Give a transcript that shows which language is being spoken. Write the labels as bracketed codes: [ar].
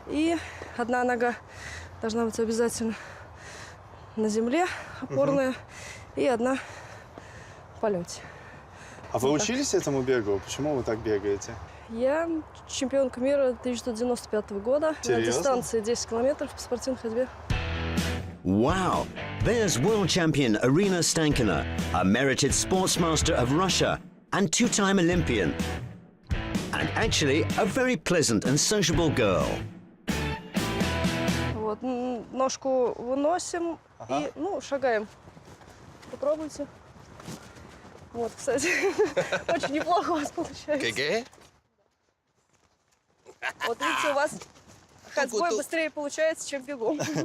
[ru] И одна нога должна быть обязательно на земле, опорная, и одна в полете. А вы учились этому бегу? Почему вы так бегаете? Я чемпионка мира 1995 года. Серьезно? На дистанции 10 километров по спортивной ходьбе. [en] Wow! There's world champion Irina Stankina, a merited sportsmaster of Russia and two-time Olympian. And actually, a very pleasant and sociable girl. [ru] Вот, ножку выносим и, шагаем. Попробуйте. Вот, кстати, очень неплохо у вас получается. [es] ¿Qué? [ru] Вот видите, у вас ходьбой быстрее получается, чем бегом.